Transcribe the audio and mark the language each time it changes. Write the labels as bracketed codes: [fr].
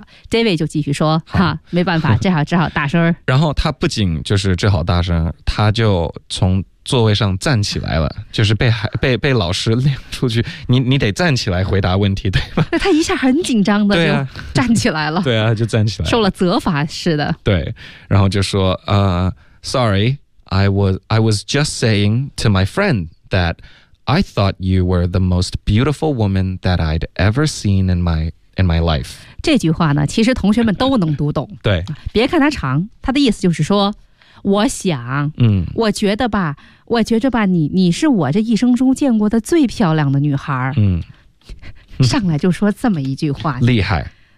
[zh] David 就继续说，哈，没办法，只好大声。然后他不仅就是只好大声，他就从座位上站起来了，就是被老师领出去，你得站起来回答问题，对吧？那他一下很紧张的，对啊，就站起来了，对啊，就站起来了，受了责罚似的。对，然后就说， [en] Sorry, I was just saying to my friend that I thought you were the most beautiful woman that I'd ever seen in my in my life. [zh] 这句话呢，其实同学们都能读懂。对，别看它长，它的意思就是说，我想，我觉得吧，我觉着吧，你是我这一生中见过的最漂亮的女孩。上来就说这么一句话，厉害，